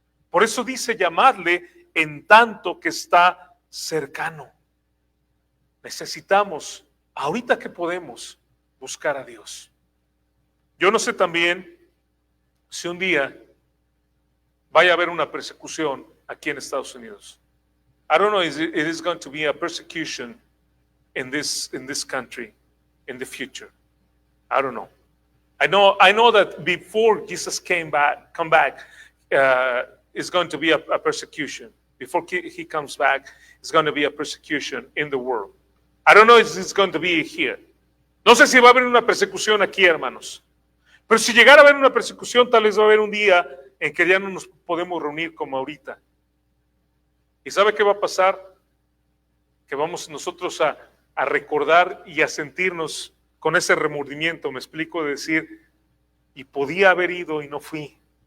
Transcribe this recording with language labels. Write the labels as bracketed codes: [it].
[es] Por eso dice, llamadle en tanto que está cercano. Necesitamos, ahorita que podemos, buscar a Dios. Yo no sé también si un día vaya a haber una persecución aquí en Estados Unidos. [en] I don't know if it is going to be a persecution in this country in the future. I don't know. I know that before Jesus come back, is going to be a persecution. Before he comes back, it's going to be a persecution in the world. I don't know if it's going to be here. [es] No sé si va a haber una persecución aquí, hermanos. Pero si llegara a haber una persecución, tal vez va a haber un día en que ya no nos podemos reunir como ahorita. ¿Y sabe qué va a pasar? Que vamos nosotros a recordar y a sentirnos con ese remordimiento, me explico, de decir, y podía haber ido y no fui.